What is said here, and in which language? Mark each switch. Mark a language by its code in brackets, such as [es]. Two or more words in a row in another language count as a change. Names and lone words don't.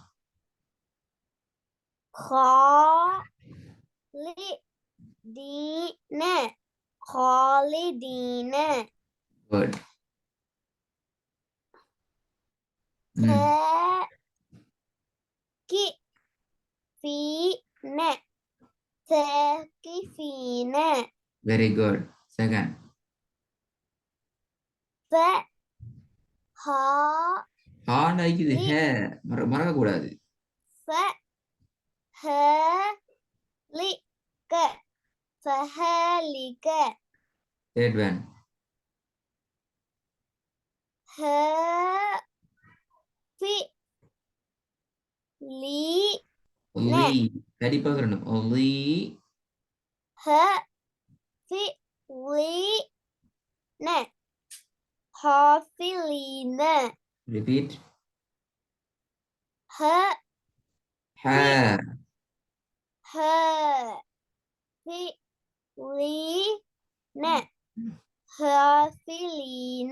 [ar] خالدين خالدين [en] good [ar] ثاقفين ثاقفين [en] very good second [ta] இது மறக்க கூடாது [ar] فهلك فهلك [en] third one [ta] லீ கண்டிப்பா சொல்லணும் லீ [ar] حافظين [en] repeat [ar] حافظين